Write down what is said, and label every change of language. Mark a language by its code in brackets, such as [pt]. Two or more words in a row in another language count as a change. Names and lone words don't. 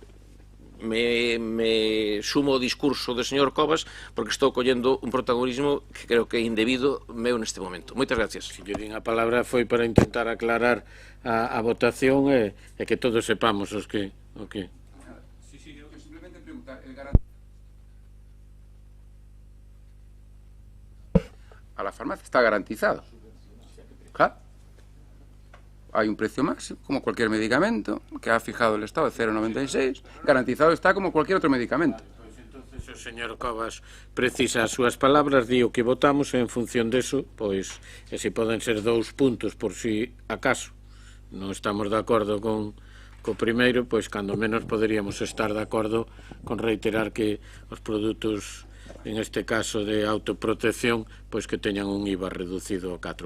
[gl] me sumo o discurso do señor Cobas porque estou collendo un protagonismo que creo que é indebido meu neste momento. Moitas gracias. Se lle din a palabra foi para intentar aclarar a votación e que todos sepamos os que... Sí, eu simplemente preguntar [es] a la farmacia está garantizado. [gl] Claro. [es] Hay un precio máximo, como cualquier medicamento, que ha fijado el Estado de 0,96, garantizado está como cualquier otro medicamento. [gl] Pues entonces o señor Covas precisa as súas palabras, di o que votamos, e en función deso, pois, e se poden ser 2 puntos por si acaso non estamos de acordo con co primeiro, pois cando menos poderíamos estar de acordo con reiterar que os produtos, en este caso de autoprotección, pois que teñan un IVA reducido ao 4%.